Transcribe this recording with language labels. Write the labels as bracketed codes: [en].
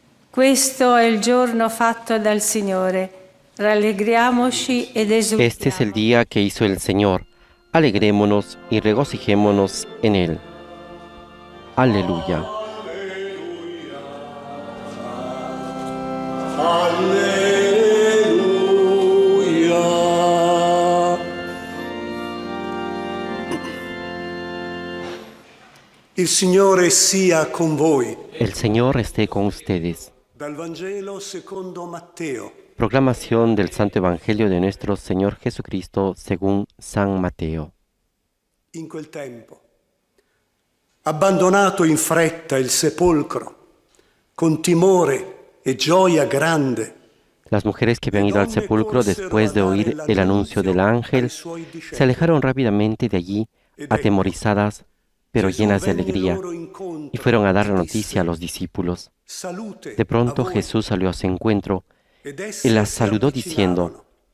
[it] Questo è il giorno fatto dal Signore. Rallegriamoci ed esultiamo. [es] Este es el día que hizo el Señor. Alegrémonos y regocijémonos en Él. Aleluya. [it] Alleluia. Il Signore sia con voi. [es] El Señor esté con ustedes. [it] Dal Vangelo secondo Matteo. [es] Proclamación del Santo Evangelio de nuestro Señor Jesucristo según San Mateo. [it] In quel tempo, abbandonato in fretta il sepolcro, con timore e gioia grande, [es] Las mujeres que habían ido al sepulcro después de oír el anuncio del ángel se alejaron rápidamente de allí, atemorizadas, pero llenas de alegría, y fueron a dar la noticia a los discípulos. De pronto Jesús salió a su encuentro y las saludó diciendo: